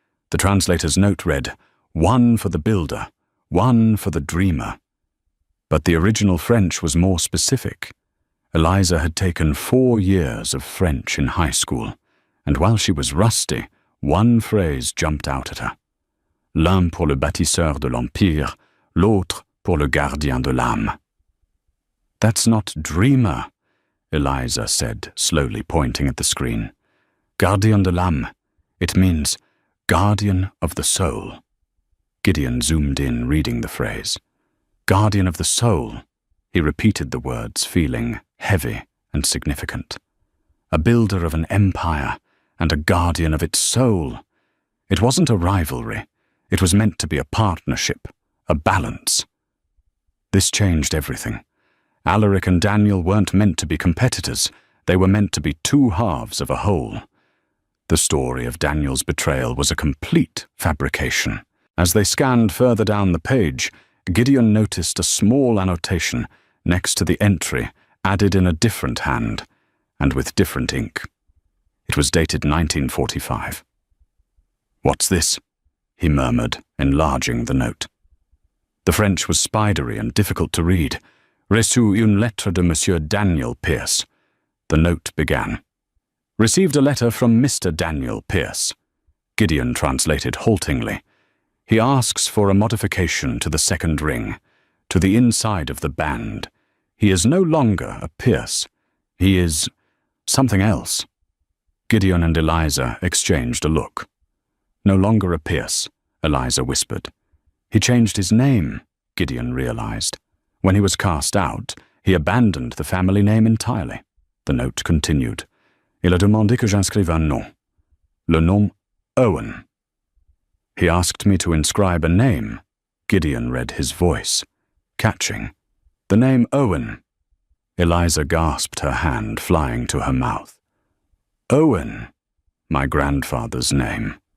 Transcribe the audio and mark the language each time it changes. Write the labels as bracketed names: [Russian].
[English] The translator's note read, "One for the builder, one for the dreamer." But the original French was more specific. Eliza had taken 4 years of French in high school, and while she was rusty, one phrase jumped out at her. [French] L'un pour le bâtisseur de l'Empire, l'autre pour le gardien de l'âme. [English] That's not dreamer, Eliza said, slowly pointing at the screen. [French] Gardien de l'âme. [English] It means guardian of the soul. Gideon zoomed in, reading the phrase. Guardian of the soul. He repeated the words, feeling heavy and significant. A builder of an empire and a guardian of its soul. It wasn't a rivalry. It was meant to be a partnership, a balance. This changed everything. Alaric and Daniel weren't meant to be competitors. They were meant to be 2 halves of a whole. The story of Daniel's betrayal was a complete fabrication. As they scanned further down the page, Gideon noticed a small annotation next to the entry, added in a different hand, and with different ink. It was dated 1945. "What's this?" he murmured, enlarging the note. The French was spidery and difficult to read. [French] Reçu une lettre de Monsieur Daniel Pierce. [English] The note began. Received a letter from Mr. Daniel Pierce. Gideon translated haltingly. He asks for a modification to the second ring, to the inside of the band. He is no longer a Pierce. He is something else. Gideon and Eliza exchanged a look. No longer a Pierce, Eliza whispered. He changed his name, Gideon realized. When he was cast out, he abandoned the family name entirely. The note continued. [French] Il a demandé que j'inscrive un nom. Le nom Owen. [English] He asked me to inscribe a name. Gideon read his voice, catching. The name Owen. Eliza gasped, her hand flying to her mouth. Owen, my grandfather's name.